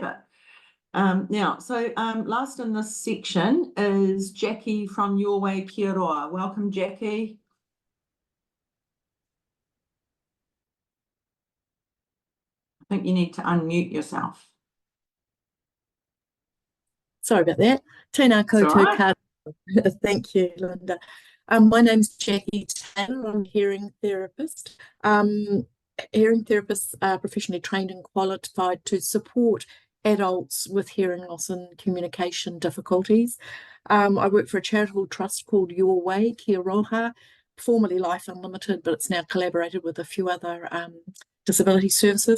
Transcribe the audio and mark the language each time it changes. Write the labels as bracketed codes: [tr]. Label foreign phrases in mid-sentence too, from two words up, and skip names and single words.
[en] But now, so last in this section is Jackie from Your Way Kia Roha. Welcome, Jackie. I think you need to unmute yourself. Sorry about that. [mi] Tēnā koutou katoa. [en] Thank you, Linda. My name's Jackie Taylor. I'm a hearing therapist. Hearing therapists are professionally trained and qualified to support adults with hearing loss and communication difficulties. I work for a charitable trust called Way Kia Roha, formerly Life Unlimited, but it's now collaborated with a few other disability services.